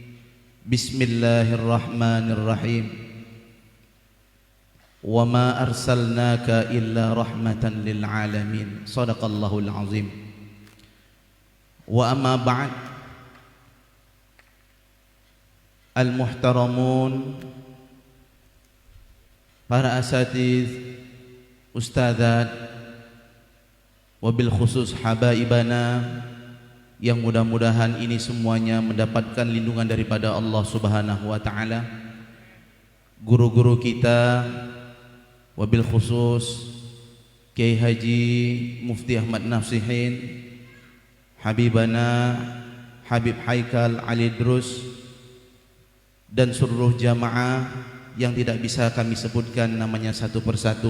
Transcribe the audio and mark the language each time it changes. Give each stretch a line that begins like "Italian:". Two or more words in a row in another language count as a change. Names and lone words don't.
Arabic: بسم الله الرحمن الرحيم. وما أرسلناك إلا رحمة للعالمين. صدق الله العظيم. وأما بعد,
Indonesian: al-muhtaramun, para asatiz, ustadzat,
Arabic: وبالخصوص حبائبنا
Indonesian: yang mudah-mudahan ini semuanya mendapatkan lindungan daripada Allah
Arabic: سبحانه وتعالى.
Indonesian: Guru-guru kita,
Arabic: وبالخصوص
Indonesian: Kiai Haji Mufti Ahmad Nasihin, Habibana Habib Haikal Ali Drus, dan seluruh jamaah yang tidak bisa kami sebutkan namanya satu persatu.